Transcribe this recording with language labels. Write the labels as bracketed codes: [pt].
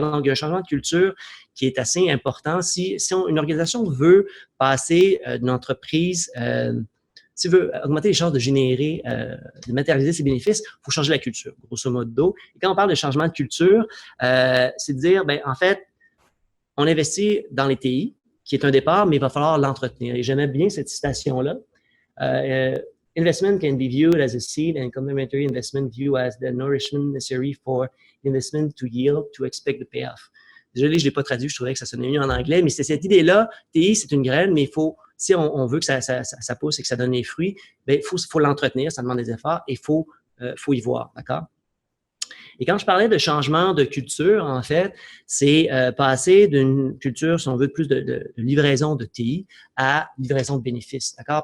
[fr] Donc, il y a un changement de culture qui est assez important. Si une organisation veut passer d'une entreprise s'il veut augmenter les chances de générer, de matérialiser ses bénéfices, il faut changer la culture, grosso modo. Et quand on parle de changement de culture, c'est de dire, ben en fait, on investit dans les TI, qui est un départ, mais il va falloir l'entretenir. Et j'aimais bien cette citation-là. [en] Investment can be viewed as a seed and complementary investment viewed as the nourishment necessary for investment to yield to expect the payoff. [fr] Désolé, je ne l'ai pas traduit, je trouvais que ça sonnait mieux en anglais, mais c'est cette idée-là, TI, c'est une graine, mais il faut, si on veut que ça pousse et que ça donne des fruits, bien, il faut l'entretenir, ça demande des efforts et il faut y voir, d'accord? Et quand je parlais de changement de culture, en fait, c'est passer d'une culture, si on veut, plus de livraison de TI à livraison de bénéfices, d'accord?